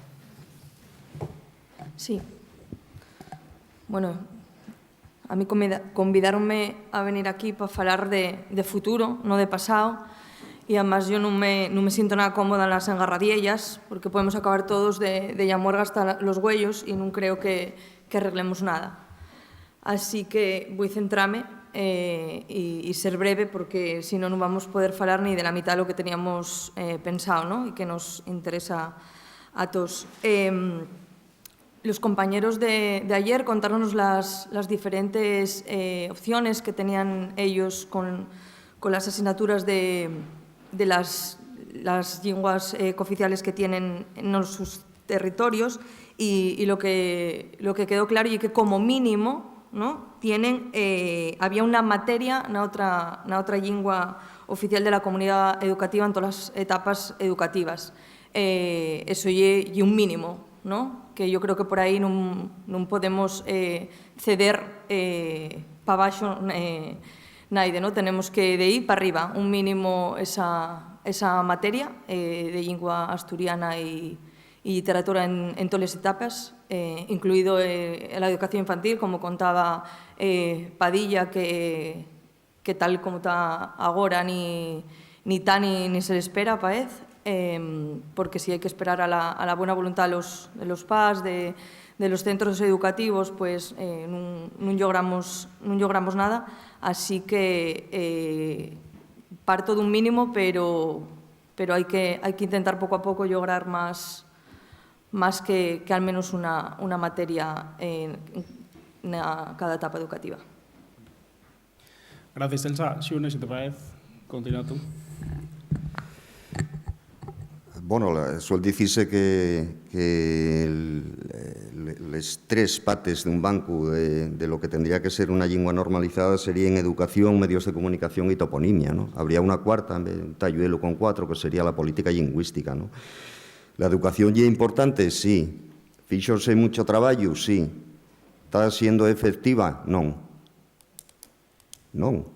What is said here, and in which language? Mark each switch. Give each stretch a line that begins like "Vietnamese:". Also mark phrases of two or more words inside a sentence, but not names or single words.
Spanish: Sí. Bueno, a mí convidaronme a venir aquí para falar de futuro, no de pasado. e además yo non me siento nada cómoda en las engarradiellas, porque podemos acabar todos de llamuerga hasta los huellos e non creo que arreglemos nada. Así que voy a centrarme y ser breve, porque si no, no vamos a poder falar ni de la mitad de lo que teníamos pensado, ¿no? Y que nos interesa a todos. Los compañeros de ayer contaron las diferentes opciones que tenían ellos con las asignaturas de las lenguas cooficiales que tienen en sus territorios, y lo que quedó claro y que como mínimo, ¿no?, había una materia
Asturian: na outra lingua
Spanish: oficial de la comunidad educativa en
Asturian: todas as etapas educativas.
Spanish: Eso é un mínimo, ¿no?, que yo creo que por aí non podemos ceder
Asturian: para baixo naide,
Spanish: ¿no? Tenemos que de aí para arriba, un mínimo esa materia de
Asturian: lingua asturiana e literatura en todas as etapas,
Spanish: incluído la educación infantil, como contaba Padilla, que tal como está agora ni se le espera, parece, porque si hay que esperar a la buena voluntad de los PAS, de los centros educativos, pues non logramos nada. Así que parto dun mínimo, pero hay que intentar
Asturian: pouco a pouco
Spanish: lograr más que al menos una materia en cada etapa educativa. Gracias, Elsa. Xune, si te parece, continúa tú. Bueno,
Asturian: suel dicirse que les tres pates d'un banco
Spanish: de lo que tendría que ser una lingua normalizada serían educación, medios de comunicación y toponimia, ¿no? Habría una cuarta, un talluelo con 4, que sería la política lingüística, ¿no? La educación ya es importante, sí. Fíxose mucho traballo, sí. Está siendo efectiva? Non. Non.